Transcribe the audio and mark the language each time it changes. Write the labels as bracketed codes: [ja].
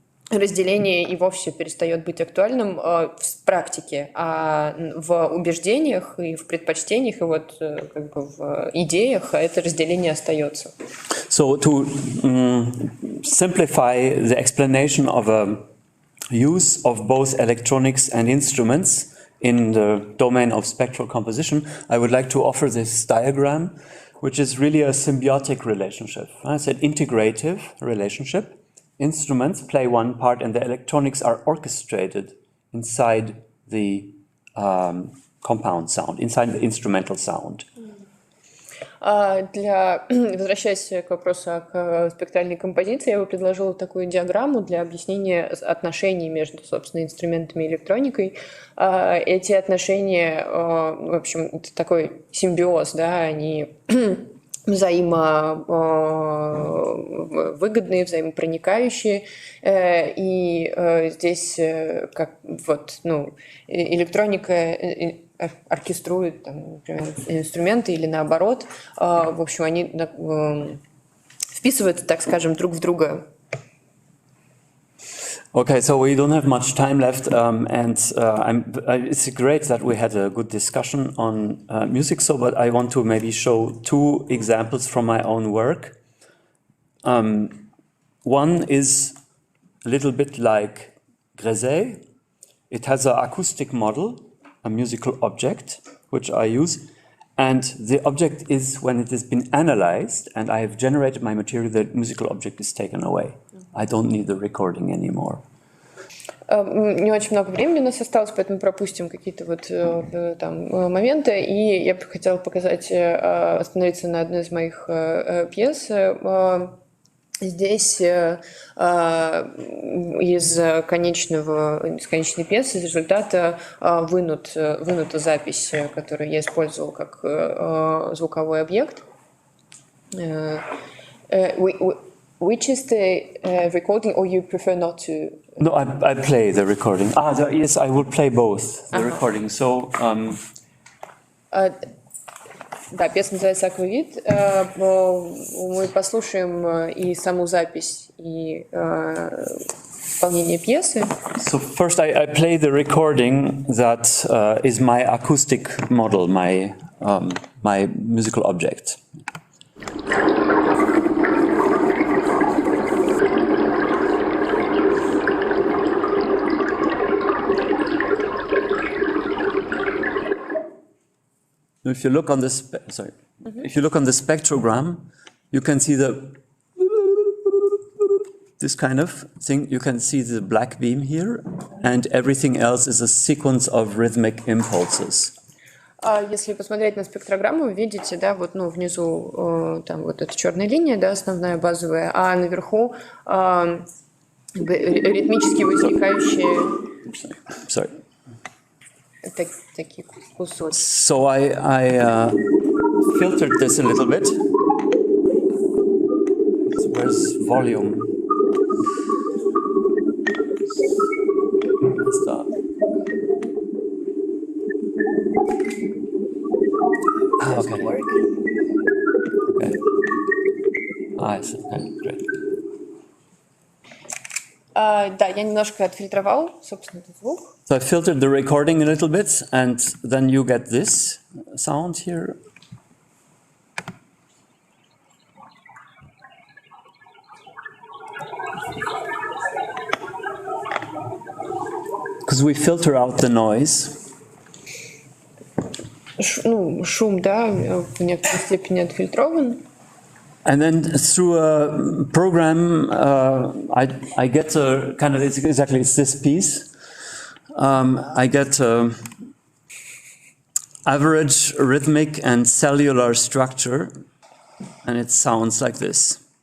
[ru] разделение и вовсе перестает быть актуальным в практике, а в убеждениях и в предпочтениях, и вот как бы в идеях это разделение остается. [en] So to simplify the explanation of a use of both electronics and instruments in the domain of spectral composition, I would like to offer this diagram, which is really a symbiotic relationship. It's an integrative relationship. Instruments play one part and the electronics are orchestrated inside the compound sound, inside the instrumental sound. [ru] Возвращаясь к вопросу о спектральной композиции, я бы предложила такую диаграмму для объяснения отношений между, собственно, инструментами и электроникой. Эти отношения, в общем, это такой симбиоз, да, они взаимовыгодные, взаимопроникающие, и здесь как вот, ну, электроника оркеструет, там, например, инструменты или наоборот, в общем, они вписываются, так скажем, друг в друга. [en] Okay, so we don't have much time left, and it's great that we had a good discussion on music. So, but I want to maybe show two examples from my own work. One is a little bit like Grezet. It has an acoustic model, a musical object, which I use, And the object is, when it has been analyzed, and I have generated my material, the musical object is taken away. I don't need the recording anymore. [ru] Не очень много времени у нас осталось, поэтому пропустим какие-то вот там моменты. И я бы хотела показать, остановиться на одной из моих пьес. Здесь из конечной пьесы, из результата вынута запись, которую я использовал как звуковой объект. [en] Which is the recording, or you prefer not to? No, I play the recording. Yes, I will play both the recording. So. [ru] Да, пьеса называется «Аквавит». Мы послушаем и саму запись, и исполнение пьесы. [en] So first I play the recording that is my acoustic model, my musical object. If you look on the if you look on the spectrogram, you can see this kind of thing. You can see the black beam here, and everything else is a sequence of rhythmic impulses. [ru] Если посмотреть на спектрограмму, вы видите, да, вот, ну, внизу там вот эта черная линия, да, основная базовая, а наверху ритмически возникающие. [en] Sorry. [ru] Такие кусочки. [en] So I filtered this a little bit. So where's volume? Stop. Okay. Okay. I see. Okay, great. [ru] Да, я немножко отфильтровал, собственно, этот звук. [en] So I filtered the recording a little bit, and then you get this sound here. Because we filter out the noise. [ru] Шум, да, в некоторой степени отфильтрован. [en] And then through a program, I get a kind of, it's this piece. I get average rhythmic and cellular structure, and it sounds like this.